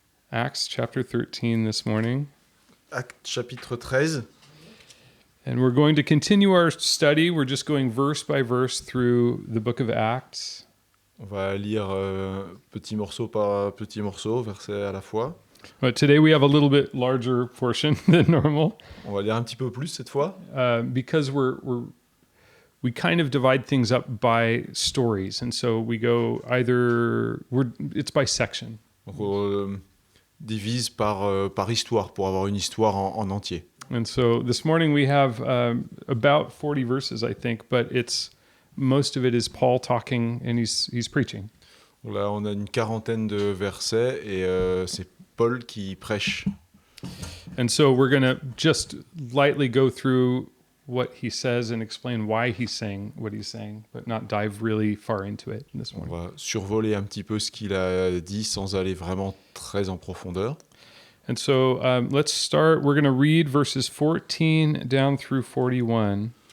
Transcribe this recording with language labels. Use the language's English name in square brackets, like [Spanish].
[English] Acts chapter 13 this morning. [French] Acte chapitre 13. [English] And we're going to continue our study. We're just going verse by verse through the book of Acts. [French] On va lire petit morceau par petit morceau, verset à la fois. [English] But today we have a little bit larger portion than normal [French] On va lire un petit peu plus cette fois, [English] because we kind of divide things up by stories. And so we go it's by section. [French] donc on divise par histoire, pour avoir une histoire en entier. [English] And so this morning we have about 40 verses, I think, but most of it is Paul talking and he's preaching. [French] Là, on a une quarantaine de versets et c'est Paul qui prêche. [English] And so we're going to just lightly go through what he says and explain why he's saying what he's saying, but not dive really far into it this [French] On [English] morning. [French] va survoler un petit peu ce qu'il a dit sans aller vraiment très en profondeur. [English] And so let's start. We're going to read verses 14 down through 41.